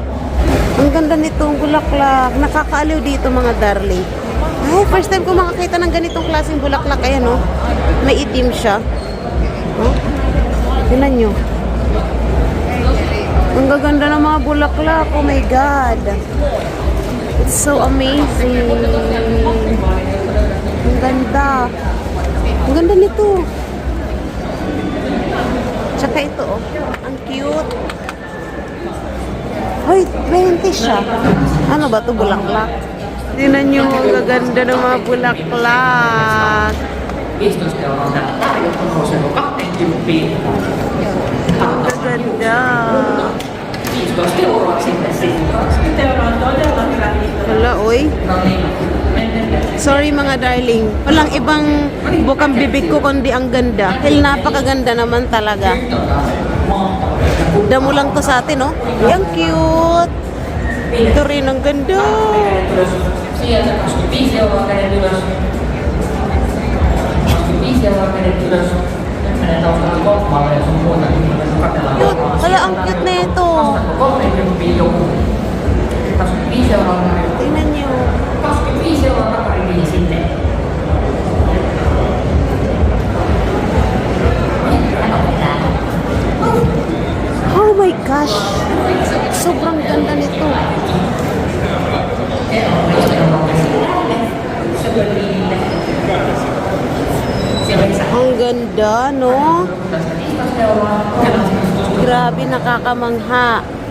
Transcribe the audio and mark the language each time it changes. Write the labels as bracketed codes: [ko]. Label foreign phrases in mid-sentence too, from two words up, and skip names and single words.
[tl] Ang ganda nitong bulaklak. Nakakaaliw dito, mga darling. Ay, [en] first time [tl] ko makakita ng ganitong klaseng bulaklak. Ayan, oh. May itim siya. Oh. Tingnan nyo. Ang gaganda ng mga bulaklak. [en] Oh my God. It's so amazing. [tl] Ang ganda. Ang ganda nito. Tsaka ito, oh. Ang cute. Hoy, 20 siya. Ano ba ito? Bulaklak. Tingnan nyo, ang gaganda ng mga bulaklak. [fi] 15 euroa täällä tarjolla nousee 20. [tl] Ang gaganda. [fi] 15 euroa sitten siitä. 20 euroa on todella hyvä hinta. [tl] Wala, oy. [fi] No niin. [tl] Sorry, mga darling. Walang ibang bukang bibig ko kundi ang ganda. Dahil napakaganda naman talaga. Damo lang to sa atin, oh. Ang cute. Ito rin ang ganda. [fi] Sieltä 25 euroa kädet ylös. 25 euroa kädet ylös. Nyt menee taustalla kopmaalle ja sun muuta. [tl] Cute. Wala, ang cute na ito. [fi] 30 joku. 25 euroa. [tl] Tingnan nyo. [fi] 25 euroa takariviin sitten. [en] Oh my gosh. [tl] Sobrang ganda nito. Ang ganda, no? Grabe, nakakamangha.